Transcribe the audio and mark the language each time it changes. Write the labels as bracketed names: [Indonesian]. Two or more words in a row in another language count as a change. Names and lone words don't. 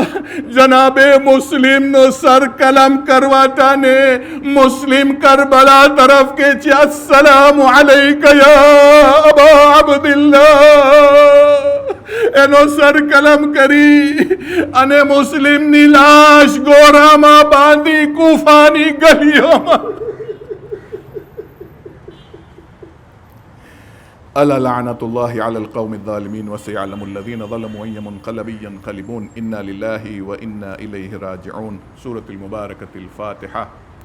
[Gujarati] જનાબે મુસ્લિમનો સર કલમ કરવાતા ને મુસ્લિમ કરબલા તરફ કે છે [Arabic] السلام عليك يا أبا عبد الله. [Gujarati] એનો સર કલમ કરી અને મુસ્લિમની લાશ ગોરામાં બાંધી કુફાની ગલીઓમાં. [Arabic] ألا لعنة الله على القوم الظالمين وسيعلم الذين ظلموا أي منقلب ينقلبون إنا لله وإنا إليه راجعون. سورة المباركة الفاتحة.